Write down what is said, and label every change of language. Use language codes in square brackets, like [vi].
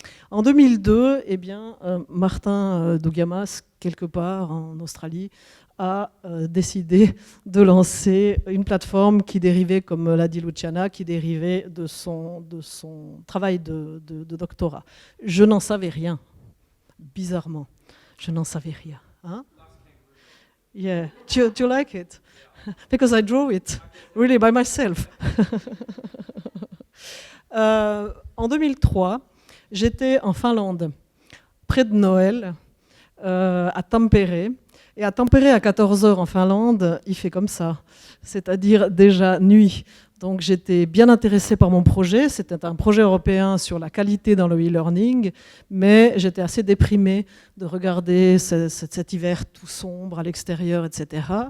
[fr] En 2002, eh bien, Martin Dougamas, quelque part en Australie, a décidé de lancer une plateforme qui dérivait, comme l'a dit Luciana, qui dérivait de son travail de doctorat. Je n'en savais rien, bizarrement. Je n'en savais rien. Hein? [en] Yeah. Do you like it? Because I drew it, really by myself. [fr] En 2003, j'étais en Finlande, près de Noël, à Tampere. Et à Tampere, à 14h en Finlande, il fait comme ça, c'est-à-dire déjà nuit. Donc j'étais bien intéressée par mon projet. C'était un projet européen sur la qualité dans le e-learning, mais j'étais assez déprimée de regarder cet hiver tout sombre à l'extérieur, etc.